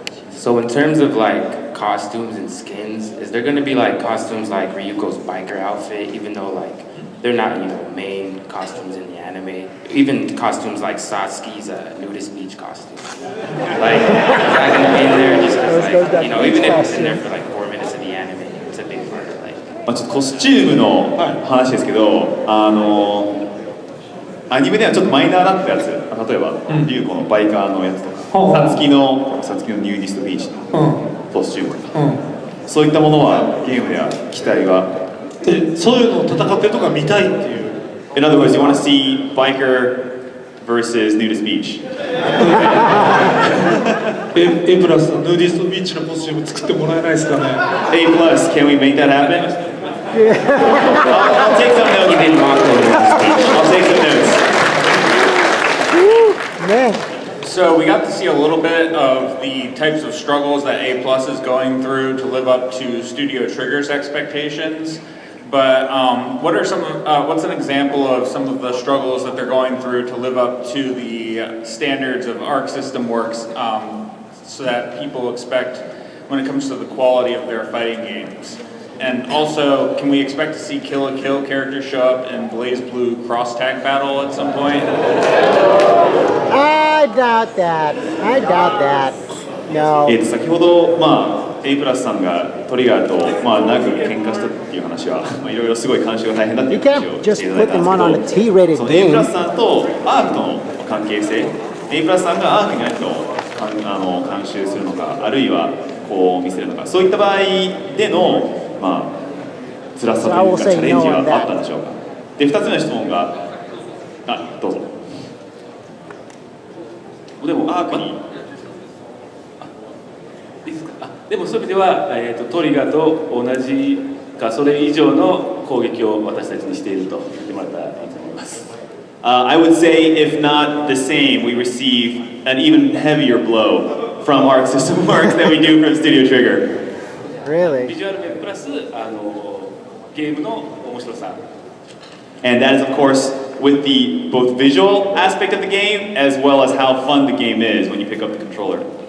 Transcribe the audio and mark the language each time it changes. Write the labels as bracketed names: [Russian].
[English] So in terms of like costumes and skins, is there going to be like costumes like Ryuko's biker outfit, even though like they're not, main costumes in the anime? Even costumes like Satsuki's nudist beach costume. Like, is that going to be in there just 'cause, like, even if it's in there for like 4 minutes of the anime, it's a big part of like. [Japanese] ちょっとコスチュームの話ですけど、アニメではちょっとマイナーだったやつ、例えば、リュウコのバイカーのやつとか、サツキのニューディストビーチのコスチュームとか、そういったものはゲームでは期待は。そういうのを戦ってるとか見たいっていう。 [English] In other words, you want to see biker versus nudist beach. [Japanese] A プラスのヌーディストビーチのコスチューム作ってもらえないですかね。 [English] A plus, can we make that happen? I'll take some notes. I'll take some notes. Man. So we got to see a little bit of the types of struggles that A Plus is going through to live up to Studio Trigger's expectations. But what's an example of some of the struggles that they're going through to live up to the standards of Arc System Works, so that people expect when it comes to the quality of their fighting games? And also, can we expect to see Kill la Kill characters show up in Blaze Blue Cross Tag Battle at some point? I doubt that. No. [Japanese] 先ほど、A プラスさんがトリガーと、ナグ喧嘩したっていう話は、いろいろすごい監修が大変だっていう話をしていただいたんですけど、その A プラスさんとアークの関係性、A プラスさんがアークに何を監修するのか、あるいはこう見せるのか、そういった場合での、辛さというかチャレンジはあったんでしょうか。で、2つ目の質問が、どうぞ。でもアークにでもそういう意味では、トリガーと同じかそれ以上の攻撃を私たちにしていると言ってもらったらいいと思います。 [English] I would say, if not the same, we receive an even heavier blow from Arc System Works than we do from Studio Trigger. Really? [Japanese] ビジュアル面プラスゲームの面白さ。 [English] And that is, of course, with the both visual aspect of the game as well as how fun the game is when you pick up the controller.